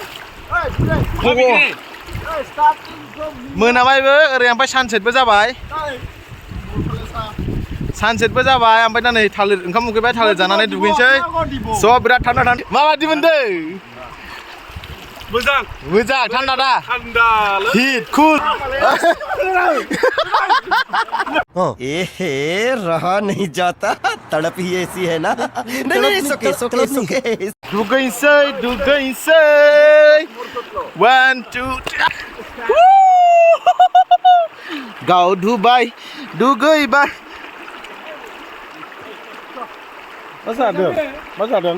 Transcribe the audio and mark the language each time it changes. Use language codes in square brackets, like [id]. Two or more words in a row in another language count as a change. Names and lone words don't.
[brx] मोनाबायबो ओरै ओमफ्राय सानसेटबो जाबाय ओमफ्राय दा नै थालिर ओंखाम उखैबाय थालिर जानानै दुगैनोसै स' बिराद थान्दा माबायदि मोनदों मोजां थान्दा दा थान्दा [en] hit cool [hi] एहे रहा नहीं जाता तड़प ही ऐसी है ना नहीं सोके [brx] दुगैसै 1 2 गाव दुबाय दुगैबाय मा जादों